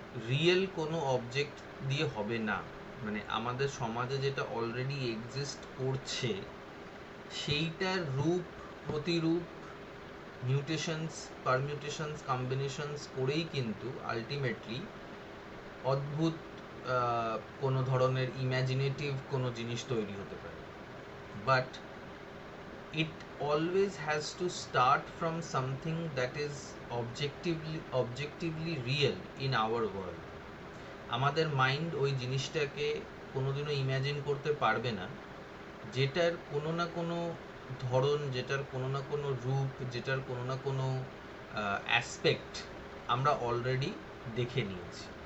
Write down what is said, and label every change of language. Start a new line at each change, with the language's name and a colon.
Bangla: Real কোনো object দিয়ে হবে না, মানে আমাদের সমাজে যেটা অলরেডি এক্সিস্ট করছে সেইটার রূপ প্রতিরূপ মিউটেশনস পারমিউটেশনস কম্বিনেশনস করেই কিন্তু আলটিমেটলি অদ্ভুত কোনো ধরনের ইম্যাজিনেটিভ কোনো জিনিস তৈরি হতে পারে।
English: But it always has to start from something that is objectively real in our world.
Bangla: আমাদের মাইন্ড ওই জিনিসটাকে কোনোদিনও ইমাজিন করতে পারবে না যেটার কোনো না কোনো ধরন, যেটার কোনো না কোনো রূপ, যেটার কোনো না কোনো অ্যাসপেক্ট আমরা অলরেডি দেখে নিয়েছি।